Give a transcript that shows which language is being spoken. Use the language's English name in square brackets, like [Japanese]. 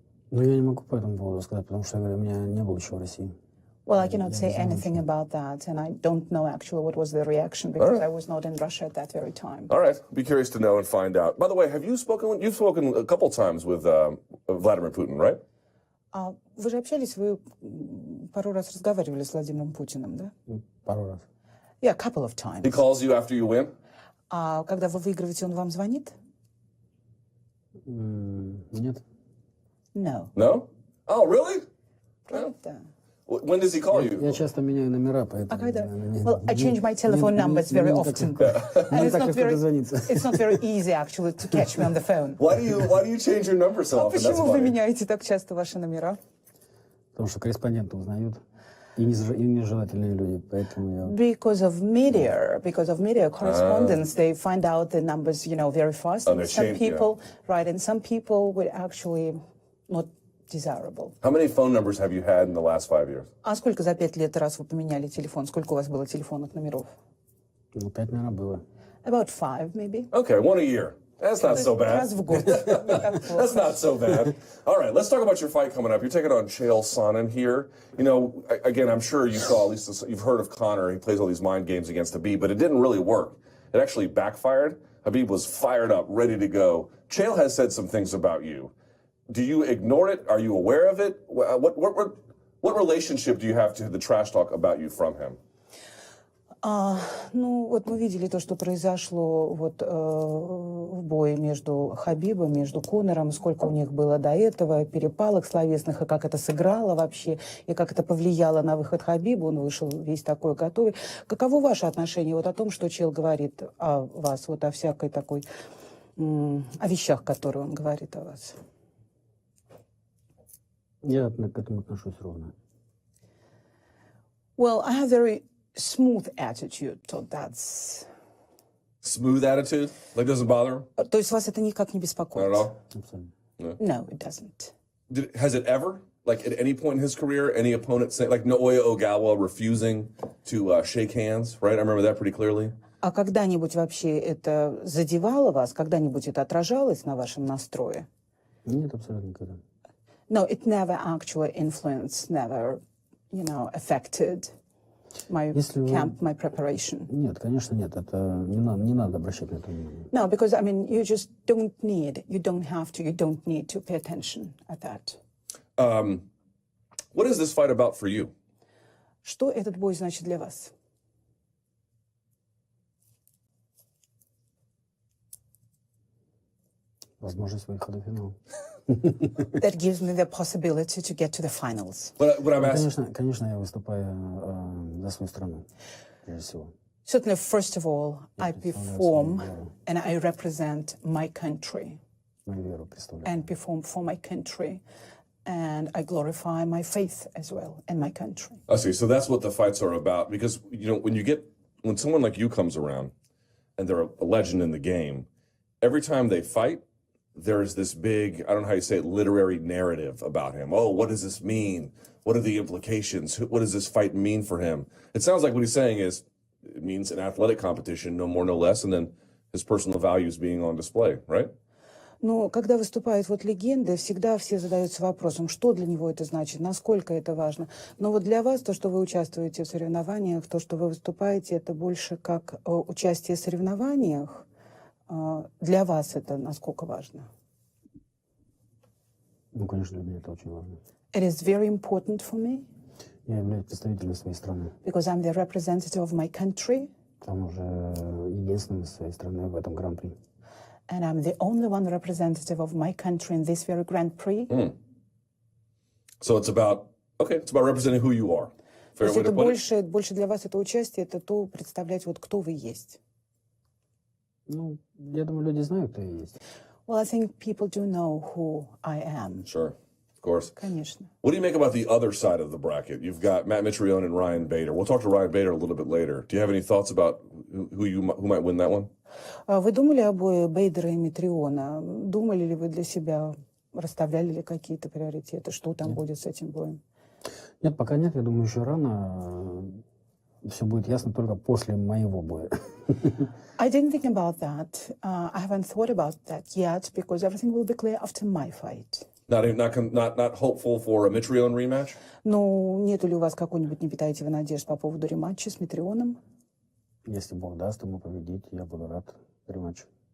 [Russian] Ну, я не могу по этому поводу сказать, потому что, я говорю, у меня не было еще в России. [English] Well, I cannot say anything about that, and I don't know actually what was the reaction because I was not in Russia at that very time. All right, be curious to know and find out. By the way, you've spoken a couple times with Vladimir Putin, right? [Russian] Вы же общались, вы пару раз разговаривали с Владимиром Путиным, да? Пару раз. [English] Yeah, a couple of times. He calls you after you win? [Russian] А когда вы выигрываете, он вам звонит? Нет. [English] No. No? Oh, really? [Russian] Правда? [English] When does he call you? [Russian] Я часто меняю номера, поэтому... А когда? [English] Well, I change my telephone numbers very often. And it's not very easy, actually, to catch me on the phone. Why do you change your number so often? [Russian] Почему вы меняете так часто ваши номера? Потому что корреспонденты узнают, и нежелательные люди, поэтому я... [English] Because of media correspondence, they find out the numbers, very fast. And some people, right, and some people would actually not desirable. How many phone numbers have you had in the last 5 years? [Russian] А сколько за 5 лет раз вы поменяли телефон? Сколько у вас было телефонных номеров? Ну, 5, наверное, было. [English] About 5, maybe. Okay, 1 a year. That's not so bad. [Russian] Раз в год. [English] That's not so bad. All right, let's talk about your fight coming up. You're taking on Chael Sonnen here. Again, I'm sure you saw, at least you've heard of Conor. He plays all these mind games against Habib, but it didn't really work. It actually backfired. Habib was fired up, ready to go. Chael has said some things about you. Do you ignore it? Are you aware of it? What relationship do you have to the trash talk about you from him? [Russian] Ну, вот мы видели то, что произошло вот в бое между Хабибом, между Конором, сколько у них было до этого перепалок словесных, и как это сыграло вообще, и как это повлияло на выход Хабиба. Он вышел весь такой готовый. Каково ваше отношение вот о том, что Чел говорит о вас, вот о всякой такой, о вещах, которые он говорит о вас? Я к этому отношусь ровно. [English] Well, I have very smooth attitude, so that's... Smooth attitude? Like doesn't bother him? [Russian] То есть вас это никак не беспокоит? [English] Not at all? [Russian] Абсолютно. [English] No, it doesn't. Has it ever, like at any point in his career, any opponent say, like Naoya Ogawa refusing to shake hands, right? I remember that pretty clearly. [Russian] А когда-нибудь вообще это задевало вас? Когда-нибудь это отражалось на вашем настрое? Нет, абсолютно никогда. [English] No, it never actually influenced, never, affected. my [Russian] Если [English] camp, my preparation? [Russian] Нет, конечно, нет. Это не надо обращать на это внимание. [English] No, because I mean, you just don't need, you don't have to, you don't need to pay attention at that. What is this fight about for you? [Russian] Что этот бой значит для вас? Возможность выхода в финал. [English] That gives me the possibility to get to the finals. But what I'm asking, [Russian] Конечно, я выступаю за свою страну, прежде всего. [English] Certainly, first of all, I perform and I represent my country [Russian] Мою веру представляю. [English] and perform for my country. And I glorify my faith as well and my country. I see. So that's what the fights are about. Because, you know, when someone like you comes around and they're a legend in the game, every time they fight, there's this big, I don't know how you say it, literary narrative about him. Oh, what does this mean? What are the implications? What does this fight mean for him? It sounds like what he's saying is it means an athletic competition, no more, no less, and then his personal values being on display, right? [Russian] Но когда выступают вот легенды, всегда все задаются вопросом, что для него это значит, насколько это важно. Но вот для вас то, что вы участвуете в соревнованиях, то, что вы выступаете, это больше как участие в соревнованиях. Для вас это насколько важно? Ну, конечно, для меня это очень важно. [English] It is very important for me. [Russian] Я являюсь представителем своей страны. [English] Because I'm the representative of my country. [Russian] К тому же единственным из своей страны в этом гран-при. [English] And I'm the only one representative of my country in this very Grand Prix. So it's about representing who you are. [Russian] То [English] Fair [Russian] есть [English] way [Russian] это [English] to put it? [Russian] больше для вас это участие, это то представлять, вот кто вы есть. Ну, я думаю, люди знают, кто я есть. [English] Well, I think people do know who I am. Sure, of course. [Russian] Конечно. [English] What do you make about the other side of the bracket? You've got Matt Mitrione and Ryan Bader. We'll talk to Ryan Bader a little bit later. Do you have any thoughts about who might win that one? [Russian] Вы думали о бое Бейдера и Митриона? Думали ли вы для себя, расставляли ли какие-то приоритеты? Что там будет с этим боем? Нет, пока нет. Я думаю, еще рано. Все будет ясно только после моего боя. [English] I didn't think about that. I haven't thought about that yet because everything will be clear after my fight. Not hopeful for a Mitrione rematch? [Russian] Ну, нету ли у вас какой-нибудь, не питаете вы надежд по поводу рематча с Митрионом? Если Бог даст ему победить, я буду рад рематчу.